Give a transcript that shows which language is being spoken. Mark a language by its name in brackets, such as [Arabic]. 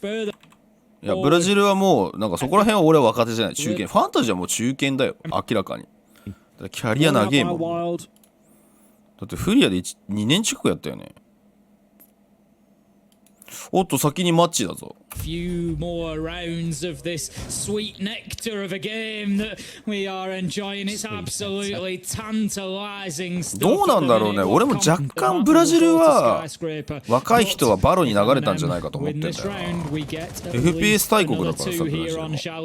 [Japanese] いや、ブラジルはもうなんかそこら辺は俺は若手じゃない、中堅。ファンタジーはもう中堅だよ、明らかに。キャリア長えもん。だってフリアで2年近くやったよね。おっと、先にマッチだぞ。 [English] Few more rounds of this sweet nectar of a game that we are enjoying. It's absolutely tantalizing stuff. [Japanese] どうなんだろうね。俺も若干ブラジルは若い人はバロに流れたんじゃないかと思ってんだよな。 FPS 大国だからさ、ブラジルも。